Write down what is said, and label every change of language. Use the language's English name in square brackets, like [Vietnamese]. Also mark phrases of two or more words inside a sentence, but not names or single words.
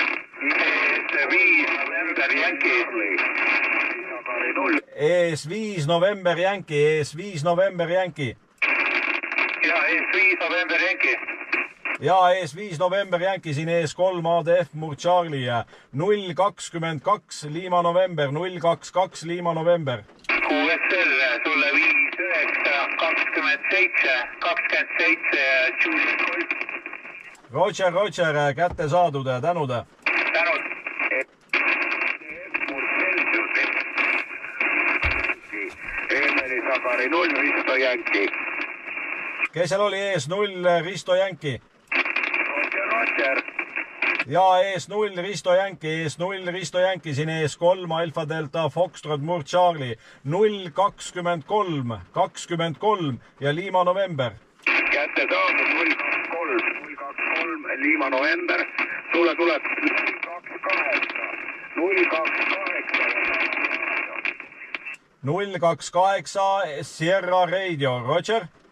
[Estonian] ES5 November Yankee, ES5 November Yankee. Ja ES5 November Yankee. Ja ES5 November Yankee, siin ES3 ADF Murd Charlie, 022 Lima November, 022 Lima November. QSL sulle 59-27 Roger, kätte saadud, tänud. Tänud. Eemeli Sagari 0 Risto Yankee. Kes seal oli ES0 Risto Yankee? Roger. Ja ES0 Risto Yankee, ES0 Risto Yankee, siin ES3 Alfa Delta Foxtrot Murd Charlie, 023 ja Lima November. Kätte saadud 023 Lima November. Sulle tuleb 028 Sierra Radio, Roger.